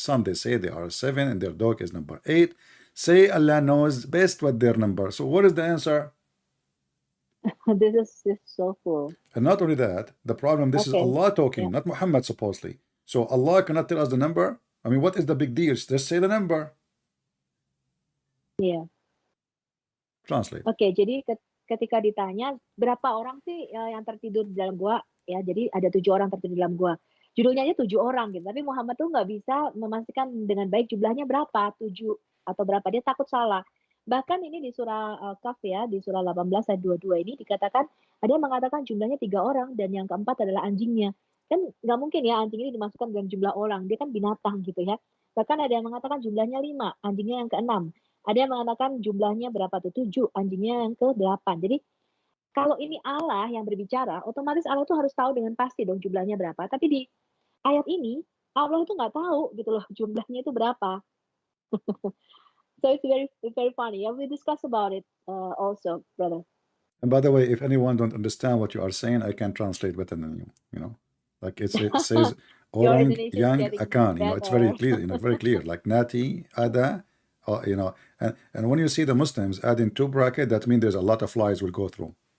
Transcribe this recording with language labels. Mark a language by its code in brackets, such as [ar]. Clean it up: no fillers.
[en] Some they say they are 7 and their dog is number 8. Say Allah knows best what their number. So what is the answer? This is so cool. And not only that, the problem, this is Allah talking, not Muhammad supposedly. So Allah cannot tell us the number. I mean, what is the big deal? Just say the number. Yeah. Translate. [id] Oke, jadi ketika ditanya berapa orang sih yang tertidur di dalam gua, ya jadi ada 7 orang tertidur di dalam gua. Judulnya aja 7 orang gitu, tapi Muhammad tuh nggak bisa memastikan dengan baik jumlahnya berapa, 7 atau berapa, dia takut salah. Bahkan ini di surah Kahf ya, di surah 18 ayat 22 ini dikatakan, ada yang mengatakan jumlahnya 3 orang dan yang keempat adalah anjingnya. Kan nggak mungkin ya anjing ini dimasukkan dalam jumlah orang, dia kan binatang gitu ya. Bahkan ada yang mengatakan jumlahnya 5, anjingnya yang ke-6. Ada yang mengatakan jumlahnya berapa tuh? 7, anjingnya yang ke-8. Jadi kalau ini Allah yang berbicara, otomatis Allah tuh harus tahu dengan pasti dong jumlahnya berapa. Tapi di ayat ini Allah itu nggak tahu gitu loh jumlahnya itu berapa. [en] So it's very funny. Yeah, we discuss about it also, brother. And by the way, if anyone don't understand what you are saying, I can translate better than you. Like it says [id] orang yang akan, [en] it's very clear, very clear. Like Nati, Ada, and when you see the Muslims add in 2 brackets, that means there's a lot of lies will go through.